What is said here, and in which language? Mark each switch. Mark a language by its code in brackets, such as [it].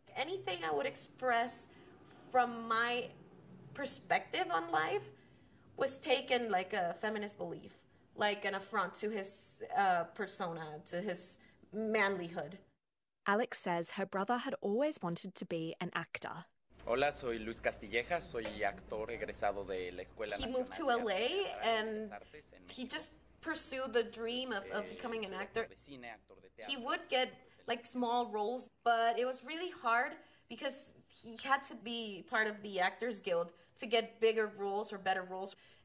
[en] Anything I would express from my perspective on life was taken like a feminist belief, like an affront to his persona, to his manlyhood. Alex says her brother had always wanted to be an actor. [es] Hola, soy Luis Castilleja, soy actor egresado de la Escuela [en] Nacional. He moved to LA and he just pursued the dream of becoming an actor. He would get like small roles, but it was really hard because he had to be part of the Actors Guild to get bigger roles or better roles.